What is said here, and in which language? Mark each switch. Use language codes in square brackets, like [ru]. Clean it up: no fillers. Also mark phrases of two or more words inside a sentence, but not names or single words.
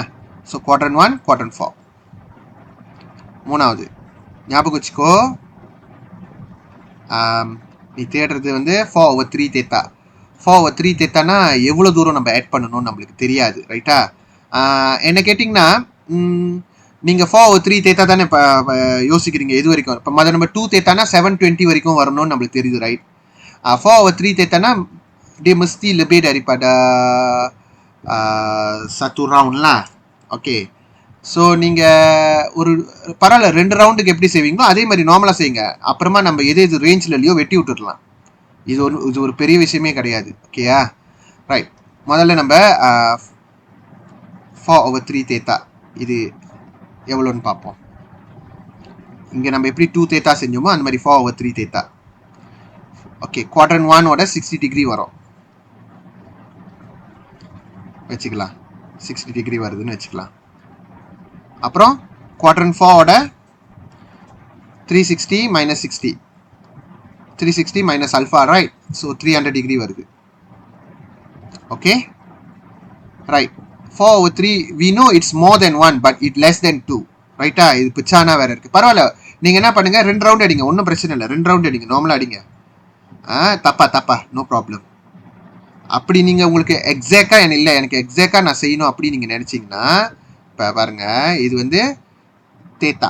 [ta] ஸோ குவாட்ரன் 1 குவாட்ரன் 4. மூணாவது ஞாபகம் வச்சுக்கோ, நீ தேடுறது வந்து 4 over 3 தேத்தா. 4 over 3 தேத்தானா எவ்வளோ தூரம் நம்ம ஆட் பண்ணணும்னு நம்மளுக்கு தெரியாது ரைட்டா. என்ன கேட்டிங்கன்னா, நீங்கள் 4 over 3 தேத்தா தானே இப்போ யோசிக்கிறீங்க எது வரைக்கும். இப்போ மொதல் நம்ம 2 தேத்தானா 720 வரைக்கும் வரணும்னு நம்மளுக்கு தெரியுது ரைட். [ms] 4 over 3 தேத்தானா dia mesti lebih daripada satu round lah. Okay. [ta] ஸோ நீங்கள் ஒரு பரவாயில்ல 2 ரவுண்டுக்கு எப்படி செய்வீங்களோ அதே மாதிரி நார்மலாக செய்யுங்க. அப்புறமா நம்ம எது எது ரேஞ்சில் இல்லையோ வெட்டி விட்டுடலாம். இது ஒரு பெரிய விஷயமே கிடையாது. ஓகேயா, ரைட். முதல்ல நம்ம 4 over 3 தேத்தா இது எவ்வளோன்னு பார்ப்போம். இங்கே நம்ம எப்படி 2 தேத்தா செஞ்சோமோ அந்த மாதிரி 4 over 3 தேத்தா. ஓகே, குவாட்ரன் 1ஓட 60 டிகிரி வரும் வச்சுக்கலாம். 60 டிகிரி வருதுன்னு வச்சுக்கலாம். அப்புறம் குவாட்ரன் 4ஓட 360 minus 60, 360 [en] minus alpha, right? So 300 degree வருது. Okay, right. 4 over 3 we know it's more than 1 but it less than 2, [ta] ரைட்டா. இது பிச்சானா வேற இருக்கு. பரவாயில்ல, நீங்க என்ன பண்ணுங்க, 2 ரவுண்ட் அடிங்க, ஒன்றும் பிரச்சனை இல்லை. 2 ரவுண்ட் அடிங்க, நார்மலா அடிங்க. தப்பா [en] no problem. [ta] அப்படி நீங்க உங்களுக்கு எக்ஸாக்டா இல்லை எனக்கு எக்ஸாக்டா நான் செய்யணும் அப்படி நீங்க நினைச்சீங்கன்னா, இப்போ பாருங்க, இது வந்து தேத்தா.